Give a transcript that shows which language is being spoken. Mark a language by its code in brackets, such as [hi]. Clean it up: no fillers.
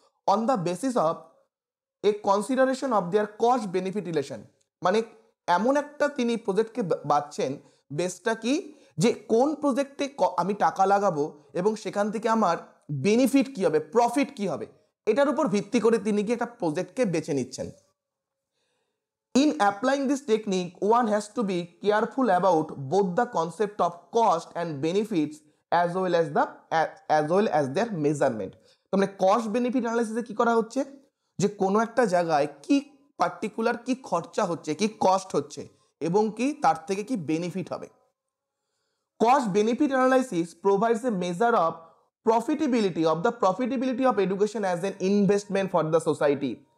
[en] On the basis of a consideration of their cost benefit relation. [bn] মানে এমন একটা তিনি প্রজেক্টকে বাছছেন, বেসটা কি, যে কোন প্রজেক্টে আমি টাকা লাগাবো এবং সেখান থেকে আমার বেনিফিট কি হবে, প্রফিট কি হবে, এটার উপর ভিত্তি করে তিনি কি একটা প্রজেক্টকে বেছে নিচ্ছেন। [en] In applying this technique, one has to be careful about both the concept of cost and benefits as well as their measurement. [bn] মানে কস্ট বেনিফিট অ্যানালাইসিসে কি করা হচ্ছে, যে কোনো একটা জায়গায় কি পার্টিকুলার কি খরচা হচ্ছে, কি কস্ট হচ্ছে, এবং কি তার থেকে কি বেনিফিট হবে। [en] Cost benefit analysis provides a measure of profitability of education as an investment for the society.